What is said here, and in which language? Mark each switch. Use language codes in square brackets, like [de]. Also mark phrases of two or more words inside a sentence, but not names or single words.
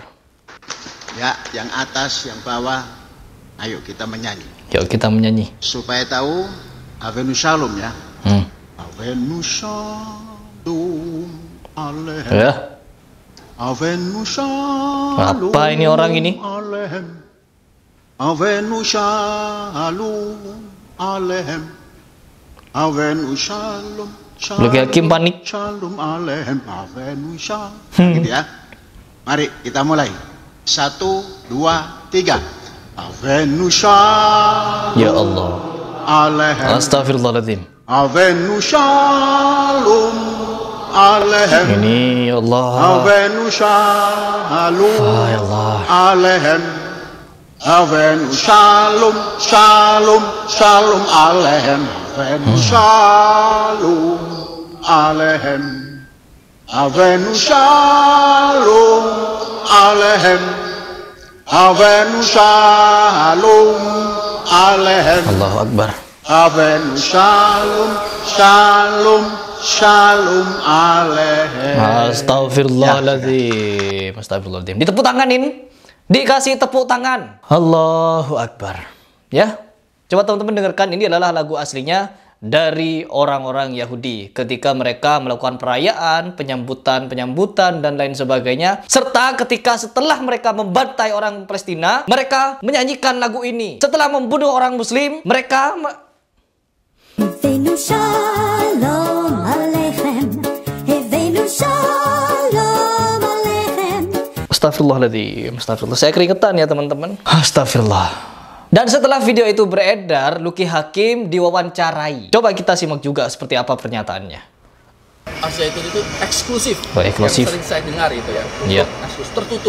[id] Ya, yang atas, yang bawah. Ayo kita menyanyi. Yuk kita menyanyi. Supaya tahu [he] הבאנו שלום [id] ya. [he] הבאנו שלום עליכם. [id] Ya. [he] הבאנו שלום. [id] Apa ini orang ini? [he] עליכם. הבאנו שלום עליכם. הבאנו שלום. [id] Luki Hakim panik. [he] שלום עליכם. הבאנו שלום. [id] Gitu ya. Mari kita mulai. 1, 2, 3. [he] הבאנו שלום. [ar] يا الله. [he] Alehem. [ar] أستغفر الله العظيم. [he] הבאנו שלום. עליכם. [id] Ini [ar] يا الله. [he] הבאנו שלום. [ar] يا الله. [he] עליכם. הבאנו שלום. שלום. שלום עליכם. הבאנו שלום. עליכם. הבאנו שלום. עליכם. הבאנו שלום. Alehem. [ar] الله أكبر. [he] הבאנו שלום. שלום. שלום עליכם. [ar] أستغفر الله العظيم. أستغفر الله العظيم. [id] Ditepuk tanganin. Dikasih tepuk tangan. [ar] الله أكبر. [id] Ya. Coba teman-teman dengarkan, ini adalah lagu aslinya dari orang-orang Yahudi ketika mereka melakukan perayaan, penyambutan dan lain sebagainya. Serta ketika setelah mereka membantai orang Palestina, mereka menyanyikan lagu ini. Setelah membunuh orang Muslim, mereka [he] הבאנו שלום עליכם, הבאנו שלום עליכם. [ar] أستغفر الله العظيم. أستغفر الله. [id] Saya keringetan ya teman-teman. [ar] أستغفر الله. [id] Dan setelah video itu beredar, Luki Hakim diwawancarai. Coba kita simak juga seperti apa pernyataannya. Al-Zaitun itu eksklusif. Oh, eksklusif. Yang sering saya dengar itu ya. Iya. Eksklusif, tertutup.